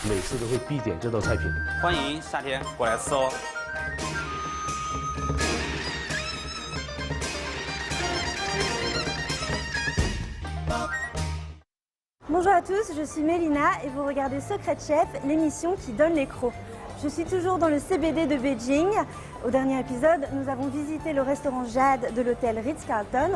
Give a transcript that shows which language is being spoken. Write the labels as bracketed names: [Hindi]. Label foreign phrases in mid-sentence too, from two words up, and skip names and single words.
[Chinese] 时都会必点这道菜品。欢迎夏天过来吃哦。 [French] Bonjour à tous, je suis Mélina et vous regardez Secret Chef, l'émission qui donne les crocs. Je suis toujours dans le CBD de Beijing. Au dernier épisode, nous avons visité le restaurant Jade de l'hôtel Ritz-Carlton.